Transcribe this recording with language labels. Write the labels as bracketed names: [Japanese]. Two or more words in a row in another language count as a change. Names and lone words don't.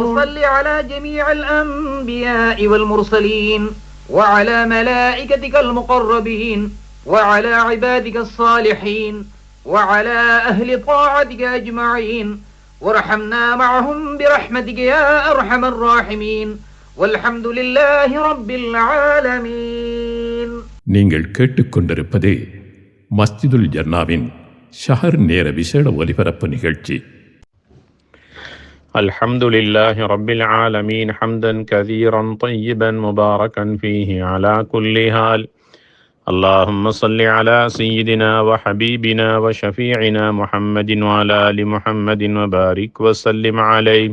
[Arabic] وصل على جميع الأنبياء والمرسلين وعلى ملائكتك المقربين وعلى عبادك الصالحين وعلى أهل طاعتك أجمعين وارحمنا معهم برحمتك يا أرحم الراحمين والحمد لله رب العالمين. [Tamil] நீங்கள் கேட்டுக்கொண்டிருப்பது மஸ்ஜிதுல் ஜன்னாவின் ஷஹர் நேர விசேட ஒலிபரப்பு நிகழ்ச்சி. [Arabic] الحمد لله رب العالمين حمدا كثيرا طيبا مباركا فيه على كل حال. اللهم صل على سيدنا وحبيبنا وشفيعنا محمد وعلى آل محمد وبارك وسلم عليه.